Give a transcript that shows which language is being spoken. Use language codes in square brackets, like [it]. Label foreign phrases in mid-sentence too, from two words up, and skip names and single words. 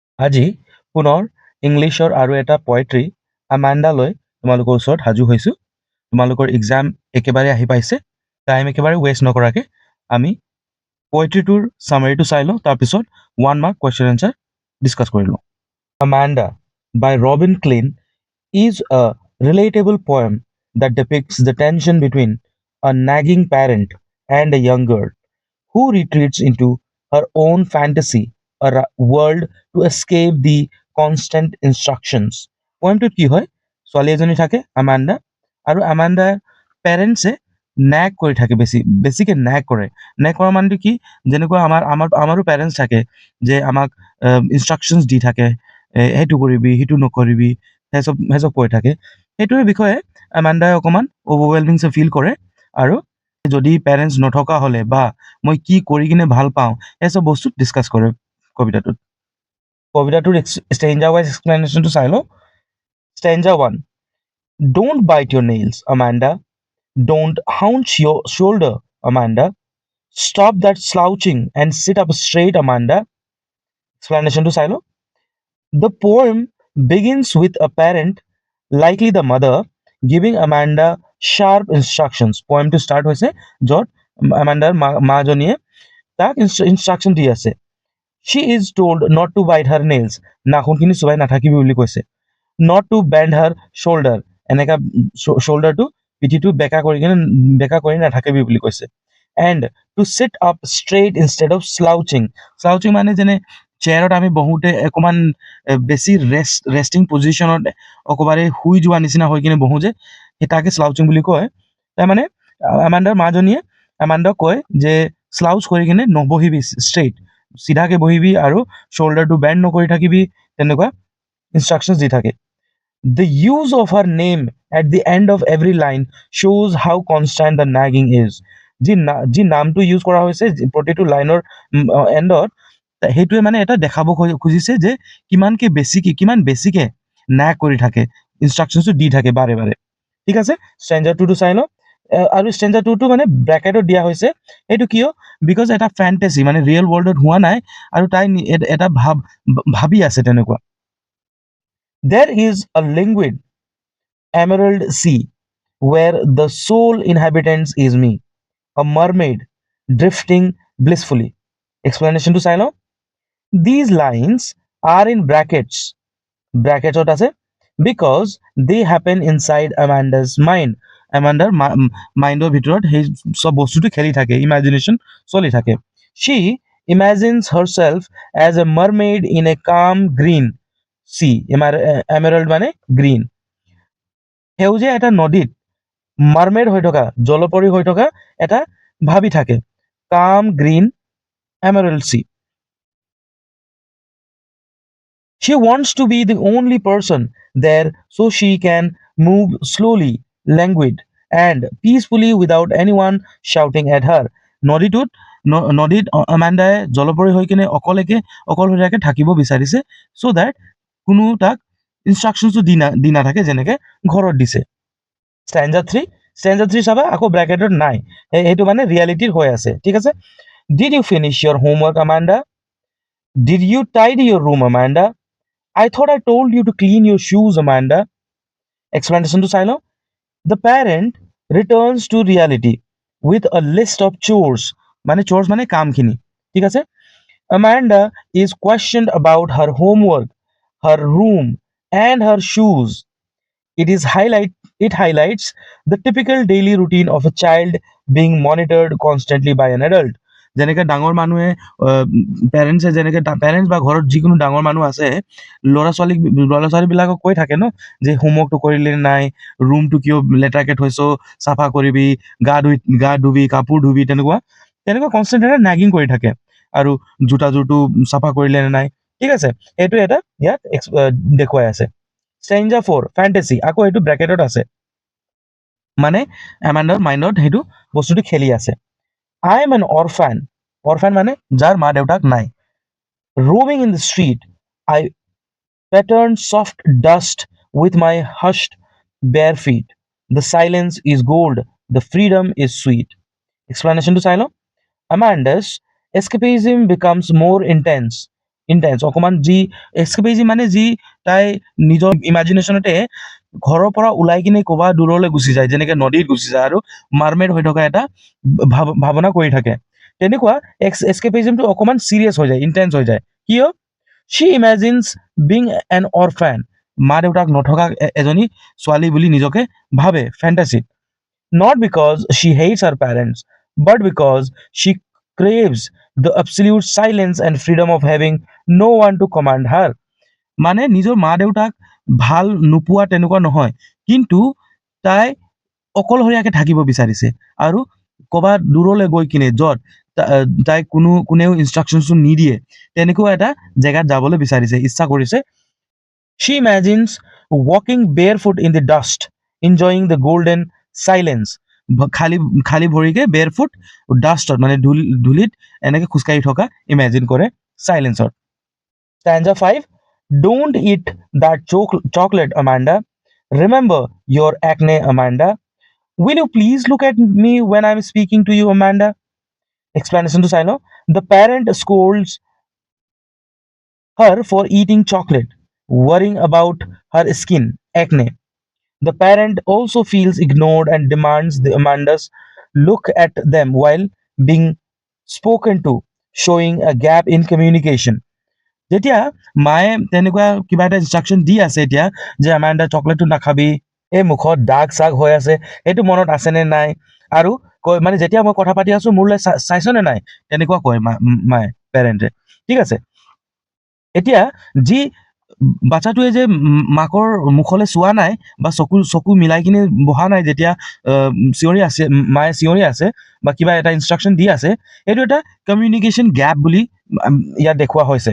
[as] আজি পুনৰ ইংলিছৰ আৰু এটা পয়েট্ৰি আমাণ্ডা লৈ তোমালোকৰ ওচৰত সাজু হৈছোঁ। তোমালোকৰ এক্সাম একেবাৰে আহি পাইছে। টাইম একেবাৰে ৱেষ্ট নকৰাকৈ আমি পয়েট্ৰিটোৰ চামাৰীটো চাই লওঁ, তাৰপিছত 1 [en] mark question answer discuss [as] কৰি লওঁ। [en] Amanda by Robin Klein is a relatable poem that depicts the tension between a nagging parent and a young girl who retreats into her own fantasy world to escape the constant instructions. [as] পয়েমটোত কি হয়, ছোৱালী এজনী থাকে আমাণ্ডা, আৰু আমাণ্ডাৰ পেৰেণ্টছে নেগ কৰি থাকে, বেছিকৈ নেগ কৰে। নেগ কৰা মানুহটো কি, যেনেকুৱা আমাৰো পেৰেণ্টছ থাকে যে আমাক ইনষ্ট্ৰাকশ্যনছ দি থাকে, সেইটো কৰিবি সেইটো নকৰিবি, সেইচব কৈ থাকে। সেইটোৰ বিষয়ে আমাণ্ডাই অকণমান [en] overwhelming feel [as] কৰে, আৰু যদি পেৰেণ্টছ নথকা হ'লে বা মই কি কৰি কিনে ভাল পাওঁ, এইচব বস্তু ডিছকাছ কৰে কবিতাটোত। কবিতাটোৰ [en] stanza wise explanation [as] চাই লওঁ। ষ্টেঞ্জা 1, [en] Don't bite your nails, Amanda. Don't hunch your shoulder, Amanda. Stop that slouching and sit up straight, Amanda. Explanation to Silo. The poem begins with a parent, likely the mother, giving Amanda sharp instructions. Poem to start [as] হৈছে য'ত Amanda মাজনীয়ে তাক ইনষ্ট্ৰাকশ্যন দি আছে। [en] She is told not to bite her nails. [as] নাখুনখিনি চুবাই নাথাকিবি বুলি কৈছে। [en] Not to bend her shoulder. [as] এনেকা shoulderটো পিঠিটো বেকা কৰি নাথাকিবি বুলি কৈছে। [en] And to sit up straight instead of slouching. [as] Slouching মানে যেনে চেয়াৰত আমি বহুতে অকণমান বেছি [en] resting position [as] অকবাৰে শুই যোৱা নিচিনা হৈ কিনে বহোঁ যে, সেই তাকে স্লাউচিং বুলি কয়। তাৰমানে আমাণ্ডাৰ মাজনীয়ে আমাণ্ডাক কয় যে স্লাউচ কৰি কিনে নবহিবি, ষ্ট্ৰেইট চিধাকৈ বহিবি আৰু [en] shoulder bend [as] নকৰি থাকিবি, তেনেকুৱা ইনষ্ট্ৰাকশ্যনছ দি থাকে। [en] The use of her name at the end of every line shows how constant the nagging is. [as] যি নামটো ইউজ কৰা হৈছে প্ৰতিটো [en] line end, [as] সেইটোৱে মানে এটা দেখাব খুজিছে যে কিমান বেছিকে নাগ কৰি থাকে, ইনষ্ট্ৰাকশ্যনছটো দি থাকে বাৰে বাৰে। ঠিক আছে, ষ্টেঞ্জা 2টো চাই লওঁ। আৰু ষ্টেঞ্জা 2টো মানে ব্ৰেকেটত দিয়া হৈছে। এইটো কিয়, বিকজ এটা ফেণ্টেচি মানে [en] real world [as] হোৱা নাই, আৰু তাই এটা ভাবি আছে তেনেকুৱা। [en] There is a liquid emerald sea where the sole inhabitant is me, a mermaid drifting blissfully. Explanation to Silo. These lines are in brackets. Brackets what [as] আছে? [en] Because they happen inside Amanda's mind. Amanda's mindৰ [as] ভিতৰত সেই সব বস্তুটো খেলি থাকে, ইমাজিনেশ্যন চলি থাকে। [en] She imagines herself as a mermaid in a calm green sea. Emerald মানে green. [as] সেউজীয়া এটা নদীত মাৰমেড হৈ থকা, জলপৰী হৈ থকা এটা ভাবি থাকে, [en] calm green emerald sea. She wants to be the only person there so she can move slowly, languid, and peacefully without anyone shouting at her. [as] নদীত আমাণ্ডাই জলপৰী হৈ কিনে অকলশৰীয়াকৈ থাকিব বিচাৰিছে, [en] so that [as] কোনো তাক ইনষ্ট্ৰাকশ্যনছটো দি নাথাকে যেনেকৈ ঘৰত দিছে। ষ্টেঞ্জা 3 চাবা, আকৌ ব্ৰেকেটত নাই, সেইটো মানে ৰিয়েলিটিৰ হৈ আছে। ঠিক আছে। [en] Did you finish your homework, Amanda? Did you tidy your room, Amanda? I thought I told you to clean your shoes, Amanda. Explanation to Silo. The parent returns to reality with a list of chores. [as] Chores মানে কামখিনি। ঠিক আছে। [en] Amanda is questioned about her homework, her room, and her shoes. It highlights the typical daily routine of a child being monitored constantly by an adult. [as] যেনেকৈ ডাঙৰ মানুহে পেৰেণ্টছ বা ঘৰত যিকোনো ডাঙৰ মানুহ আছে, ল'ৰা ছোৱালীবিলাকক কৈ থাকে ন যে হোমৱৰ্কটো কৰিলে নাই, ৰুমটো কিয় লেতেৰাকৈ থৈছ, চাফা কৰিবি, গা ধুবি, কাপোৰ ধুবি, তেনেকুৱা কনষ্টেণ্ট এটা নাগিং কৰি থাকে, আৰু জোতাযোৰটো চাফা কৰিলে নে নাই। ঠিক আছে, এইটো এটা ইয়াত দেখুৱাই আছে। ষ্টেঞ্জা 4 ফেণ্টেচি, আকৌ এইটো ব্ৰেকেটত আছে, মানে এমাণ্ডাৰ মাইণ্ডত সেইটো বস্তুটো খেলি আছে। [en] I am an orphan. Orphan [as] মানে যাৰ মা দেউতাক নাই। [en] Roaming in the street, I pattern soft dust with my hushed bare feet. The silence is gold. The freedom is sweet. Explanation to Silo. Amanda's escapism becomes more intense [as] ইণ্টেন্স অকণমান যি এস্কেপিজম মানে যি তাই নিজৰ ইমাজিনেশ্যনতে ঘৰৰ পৰা ওলাই কিনে ক'ৰবাত দূৰলৈ গুচি যায়, যেনেকৈ নদীত গুচি যায় আৰু মাৰমেড হৈ থকা এটা ভাৱনা কৰি থাকে। তেনেকুৱা এস্কেপিজমটো অকণমান চিৰিয়াছ হৈ যায়, ইণ্টেন্স হৈ যায়। কিয়? [en] she imagines being an orphan, [as] মা দেউতাক নথকা এজনী ছোৱালী বুলি নিজকে ভাবে ফেণ্টাচিত। [en] Not because she hates her parents, but because she craves the absolute silence and freedom of having no one to command her. [as] মানে নিজৰ মা দেউতাক ভাল নোপোৱা তেনেকুৱা নহয়, কিন্তু তাই অকলশৰীয়াকৈ থাকিব বিচাৰিছে আৰু ক'ৰবাত দূৰলৈ গৈ কিনে য'ত তাইক কোনেও ইনষ্ট্ৰাকশ্যনছো নিদিয়ে তেনেকুৱা এটা জেগাত যাবলৈ বিচাৰিছে, ইচ্ছা কৰিছে। [en] She imagines walking barefoot in the dust, enjoying the golden silence. [as] খালী খালী ভৰিকে [en] barefoot dust [as] মানে ধূলিত এনেকৈ খোজকাঢ়ি থকা ইমেজিন কৰে চাইলেন্সত। [en] Stanza 5. Don't eat that chocolate, Amanda. Remember your acne, Amanda. Will you please look at me when I'm speaking to you, Amanda? Explanation to Sino. The parent scolds her for eating chocolate, worrying about her skin, acne. The parent also feels ignored and demands the Amandas look at them while being spoken to, showing a gap in communication. [as] যেতিয়া মায়ে তেনেকুৱা কিবা এটা ইনষ্ট্ৰাকশ্যন দি আছে এতিয়া যে আমাণ্ডা চকলেটটো নাখাবি, এই মুখত দাগ চাগ হৈ আছে, সেইটো মনত আছেনে নাই, আৰু কয় মানে যেতিয়া মই কথা পাতি আছো মোৰলৈ চাইছনে নাই, তেনেকুৱা কয় মায়ে পেৰেণ্টে। ঠিক আছে, এতিয়া যি বাচ্চাটোৱে যে মাকৰ মুখলৈ চোৱা নাই বা চকু মিলাই কিনে বহা নাই, যেতিয়া চিঞৰি আছে মায়ে চিঞৰি আছে বা কিবা এটা ইনষ্ট্ৰাকশ্যন দি আছে, এইটো এটা [en] communication gap [as] বুলি ইয়াত দেখুওৱা হৈছে।